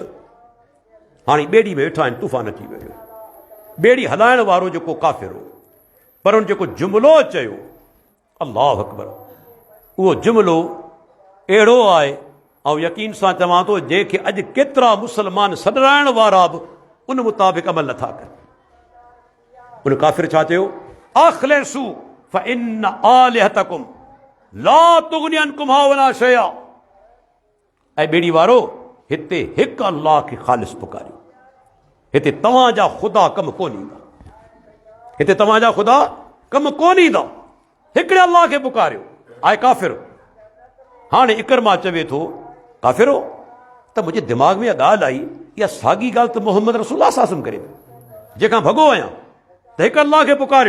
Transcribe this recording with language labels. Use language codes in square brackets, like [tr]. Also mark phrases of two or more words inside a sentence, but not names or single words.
[sd] हाणे ॿेड़ी में वेठा आहिनि, तूफ़ान अची वियो। ॿेड़ी हलाइण वारो जेको काफ़िर हो, पर उन जेको जुमिलो चयो, [ar] الله أكبر, [sd] उहो जुमिलो अहिड़ो आहे, ऐं यकीन सां चवां थो जंहिंखे अॼु केतिरा मुस्लमान सॾाइण वारा बि उन मुताबिक़ अमल नथा कनि। उन काफ़िर छा चयो? [ar] أخلصوا فإن آلهتكم لا تغني عنكم ولا شيئا. [sd] ऐं ॿेड़ी वारो, हिते हिकु अल्लाह खे ख़ालिस पुकारियो, हिते तव्हांजा ख़ुदा कमु कोन ईंदा, हिते तव्हांजा ख़ुदा कमु कोन ईंदा, हिकिड़े अल्लाह खे पुकारियो। आहे काफ़िर। हाणे इकरमा चवे थो, काफ़िरो त मुंहिंजे दिमाग़ में इहा ॻाल्हि आई, इहा साॻी ॻाल्हि त मोहम्मद रसूलुल्लाह सासम करे थो, जंहिंखां भॻो आहियां, त हिकु अल्लाह खे पुकारियो।